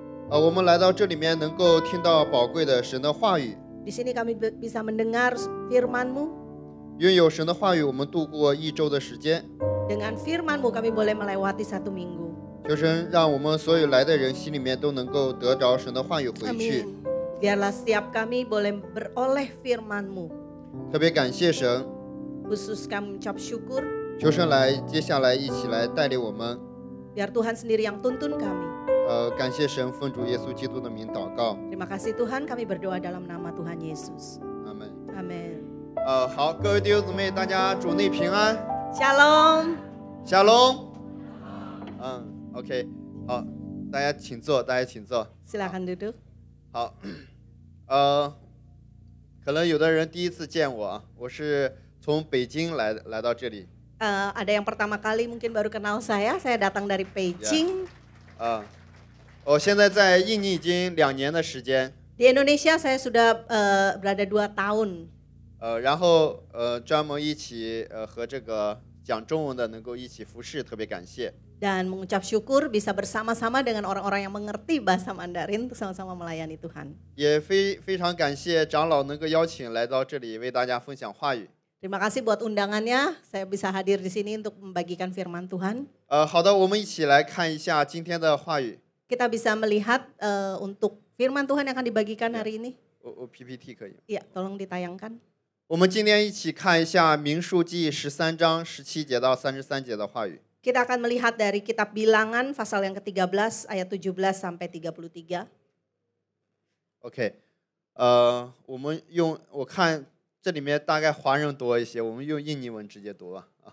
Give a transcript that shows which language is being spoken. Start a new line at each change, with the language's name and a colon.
Chinese: 我们来到这里面能够听到宝贵的神的话语，
Indonesian: Di sini kami bisa mendengar firman-Mu.
Chinese: 拥有神的话语，我们度过一周的时间。
Indonesian: Dengan firman-Mu kami boleh melewati 1 minggu.
Chinese: 求神让我们所有来的人心里面都能够得着神的话语回去。
Indonesian: Amin. Biarlah setiap kami boleh beroleh firman-Mu.
Chinese: 特别感谢神，
Indonesian: Khusus kami ucap syukur.
Chinese: 求神来接下来一起来带领我们。
Indonesian: Biar Tuhan sendiri yang tuntun kami.
Chinese: 感谢神，奉主耶稣基督的名祷告，
Indonesian: Terima kasih Tuhan, kami berdoa dalam nama Tuhan Yesus.
Chinese: 阿门。
Indonesian: Amin.
Chinese: 好，各位弟兄姊妹，大家主内平安，
Indonesian: Shalom.
Chinese: 下龙。 OK， 好，大家请坐，大家请坐。
Indonesian: Silakan duduk.
Chinese: 好，可能有的人第一次见我啊，我是从北京来到这里。
Indonesian: Ada yang pertama kali mungkin baru kenal saya datang dari Beijing.
Chinese: 我现在在印尼已经2年的时间。
Indonesian: Di Indonesia saya sudah berada 2 tahun.
Chinese: 然后专门一起和这个讲中文的能够一起服侍，特别感谢。
Indonesian: Dan mengucap syukur bisa bersama-sama dengan orang-orang yang mengerti bahasa Mandarin untuk sama-sama melayani Tuhan.
Chinese: 也非常感谢长老能够邀请来到这里为大家分享话语。
Indonesian: Terima kasih buat undangannya, saya bisa hadir di sini untuk membagikan firman Tuhan.
Chinese: 好的，我们一起来看一下今天的话语。
Indonesian: Kita bisa melihat untuk firman Tuhan yang akan dibagikan hari ini.
Chinese: PPT 可以。
Indonesian: Iya, tolong ditayangkan.
Chinese: 我们今天一起看一下民数记13章17节到33节的话语。
Indonesian: Kita akan melihat dari kitab Bilangan pasal yang ke-13 ayat 17 sampai 33.
Chinese: OK， 我看这里面大概华人多一些，我们用印尼文直接读吧。